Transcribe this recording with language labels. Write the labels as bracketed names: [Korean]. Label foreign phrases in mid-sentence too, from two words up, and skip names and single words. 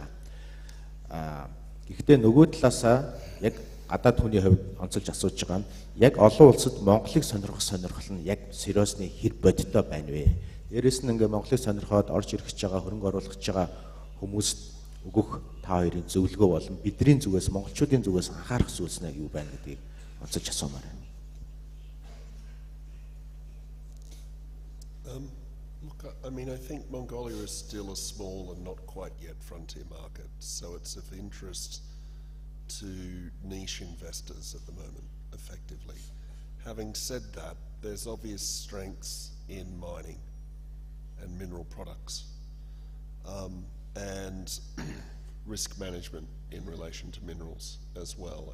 [Mongolian] Гэхдээ нөгөө талаасаа яг гадаад хүний хувьд онцолж асууж байгаа нь яг олон улсад Монголыг сонирхох сонирхол нь яг сериосны хэр бодиттой байна вэ? Дээрээс нь ингээ Монголыг сонирхоод орж ирэх гэж байгаа хөрөнгө оруулах гэж байгаа хүмүүст өгөх та хоёрын зөвлөгөө болон бидний зүгээс монголчуудын зүгээс анхаарах зүйлс нь юу байна гэдгийг онцолж асуумаар байна. [English] Look, I mean, I think Mongolia is still a small and not quite yet frontier market, so it's of interest to niche investors at the moment, effectively. Having said that, there's obvious strengths in mining and mineral products, and risk management in relation to minerals as well.